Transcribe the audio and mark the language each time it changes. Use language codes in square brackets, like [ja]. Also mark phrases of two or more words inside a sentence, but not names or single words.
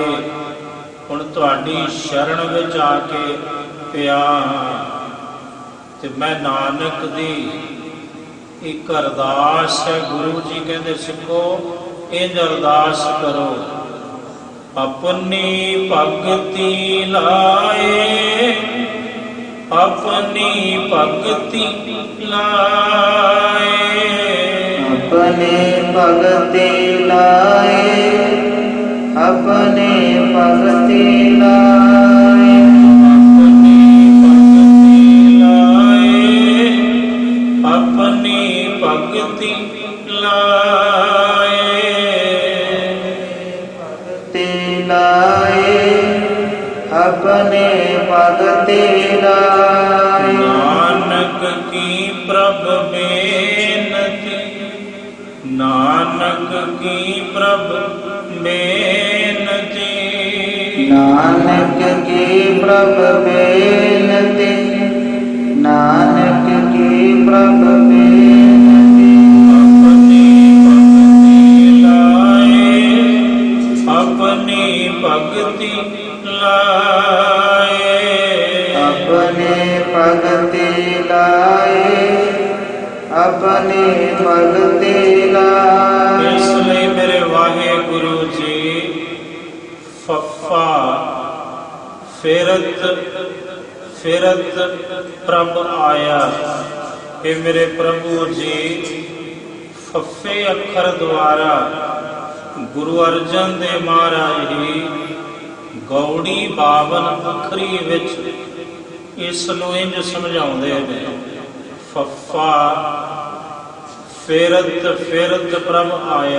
[pa] ਹੁਣ ਤੁਹਾਡੀ ਸ਼ਰਨ ਵਿੱਚ ਆ ਕੇ ਪਿਆ ਤੇ ਮੈਂ ਨਾਨਕ ਦੀ ਇੱਕ ਅਰਦਾਸ ਹੈ। ਗੁਰੂ ਜੀ ਕਹਿੰਦੇ ਸਿੱਖੋ ਇੰਝ ਅਰਦਾਸ ਕਰੋ, ਆਪਣੀ ਭਗਤੀ ਲਾਏ, ਆਪਣੀ ਭਗਤੀ ਲਾਏ, ਅਪਨੇ ਭਗਤਿ ਲਾਏ, ਅਪਨੇ ਭਗਤਿ ਲਾਏ, ਅਪਨੀ ਭਗਤਿ ਲਾਏ, ਭਗਤਿ ਲਾਏ, ਅਪਨੇ ਭਗਤਿ ਲਾਏ। ਨਾਨਕ ਕੀ ਪ੍ਰਭ ਬੇਨਤੀ, ਨਾਨਕ ਕੀ ਪ੍ਰਭ ਬੇਨਤੀ, ਨਾਨਕ ਕੀ ਪ੍ਰਭ ਬੇਨਤੀ, ਨਾਨਕ ਕੀ ਪ੍ਰਭ ਬੇਨਤੀ। ਅਪਨੀ ਭਗਤਿ ਲਾਏ, ਅਪਨੇ ਭਗਤਿ ਲਾਏ, ਅਪਨੇ ਭਗਤਿ ਲਾਏ। इस ਲਈ ਮੇਰੇ ਵਾਹਿਗੁਰੂ ਜੀ ਫੱਫਾ ਫਿਰਤ ਪ੍ਰਭ ਆਇਆ। ਇਹ ਮੇਰੇ ਪ੍ਰਭੂ ਜੀ ਫੱਫੇ ਅੱਖਰ ਦੁਆਰਾ ਗੁਰੂ ਅਰਜਨ ਦੇਵ ਮਹਾਰਾਜ ਜੀ ਗੌੜੀ 52 ਅੱਖਰੀ ਵਿੱਚ ਇਸ ਨੂੰ ਇੰਝ ਸਮਝਾਉਂਦੇ ਨੇ, ਫੱਫਾ ਫਿਰਤ ਪ੍ਰਭ ਆਇਆ।